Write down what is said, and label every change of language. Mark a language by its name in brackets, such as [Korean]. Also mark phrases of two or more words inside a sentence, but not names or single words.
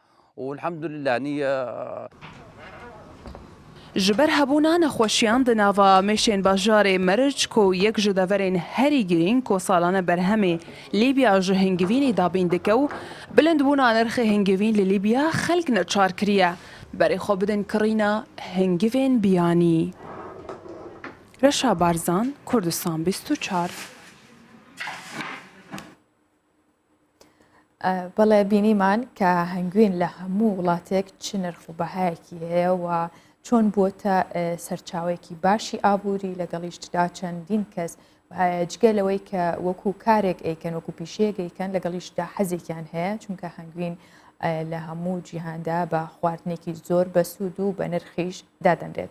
[Kurdish] Ji ber hebûna nexweşiyan di nava mêşên bajarê Meric ku yek ji deverên herî girîng ku salane berhemê Lîbya ji hingivînê dabîn dike û bilindbûna nirxê hingivîn li Lîbya xelk neçar kiriye. Berê xwe bidin kirîna hingivên biyanî. Reşa Barzan, Kurdistan 24. [Central Kurdish] بەڵێ بینیمان کە هەنگوین لە هەموو وڵاتێک چ نرخ و بەهایەکی هەیە و چۆن بووتە سەرچاوێکی باشی ئابووری لەگەڵیشتدا چەندین کەس جگەلەوەی کە وەکو کارێک ئەیکەن وەکو پیشەیەک ئەیکەن لەگەڵیشدا حەزێکیان هەیە چونکە هەنگوین لە هەموو جیهاندا بە خواردنێکی زۆر بەسوود و بە نرخیش دادەنرێت.